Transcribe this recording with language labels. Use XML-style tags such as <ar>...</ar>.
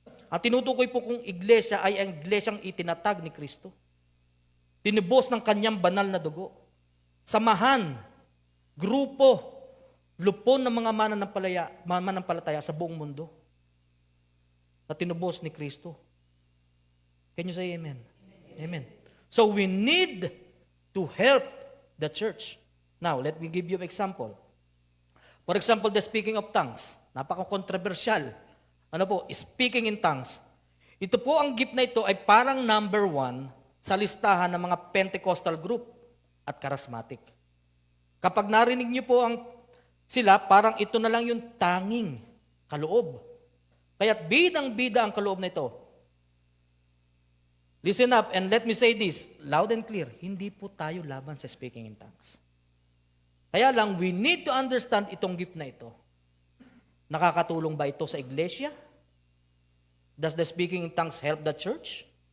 <tl>Ang tinutukoy po kong iglesia ay ang iglesyang itinatag ni Kristo. Tinubos ng kanyang banal na dugo. Samahan, grupo, lupon ng mga mananampalataya sa buong mundo na tinubos ni Kristo.</tl> <en>Can you say amen? Amen. So we need to help the church. Now, let me give you an example. For example, the speaking of tongues.</en> <tl>Napaka-controversial. Ano po? Speaking in tongues. Ito po, ang gift na ito ay parang number 1 sa listahan ng mga Pentecostal group at charismatic. Kapag narinig niyo po sila, parang ito na lang yung tanging kaloob. Kaya't bidang-bida ang kaloob na ito.</tl> <en>Listen up and let me say this, loud and clear,</en> <tl>hindi po tayo laban sa</tl> <en>speaking in tongues.</en> <tl>Kaya lang,</tl> <en>we need to understand</en> <tl>itong gift na ito. Nakakatulong ba ito sa iglesia?</tl> <en>Does the speaking in tongues help the church?</en>